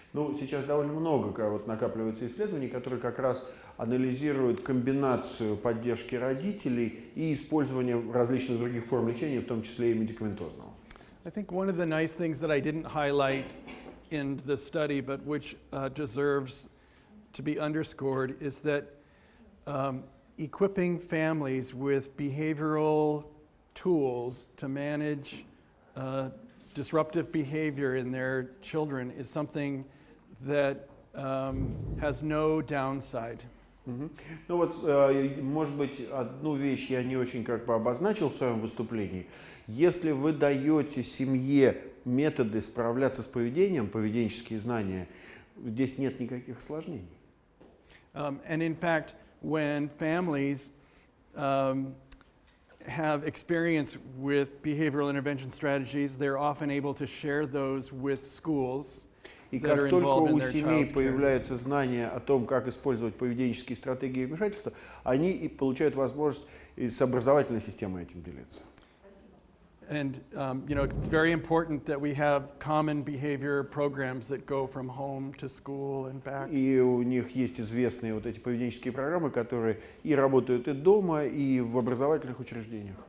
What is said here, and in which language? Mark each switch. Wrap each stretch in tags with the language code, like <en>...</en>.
<ru>Ну, сейчас довольно много накапливается исследований, которые как раз анализируют комбинацию поддержки родителей и использование различных других форм лечения, в том числе и медикаментозного.</ru> <en>I think one of the nice things that I didn't highlight in the study, but which deserves to be underscored, is that equipping families with behavioral tools to manage disruptive behavior in their children is something that has no downside.</en> <ru>Ну вот, может быть, одну вещь я не очень обозначил в своем выступлении. Если вы даете семье методы справляться с поведением, поведенческие знания, здесь нет никаких осложнений.</ru> <en>And in fact, when families have experience with behavioral intervention strategies, they're often able to share those with schools.</en> <ru>И как только у семей появляются знания о том, как использовать поведенческие стратегии вмешательства, они и получают возможность и с образовательной системой этим делиться.</ru> <en>And it's very important that we have common behavior programs that go from home to school and back.</en> <ru>И у них есть известные вот эти поведенческие программы, которые и работают и дома, и в образовательных учреждениях.</ru>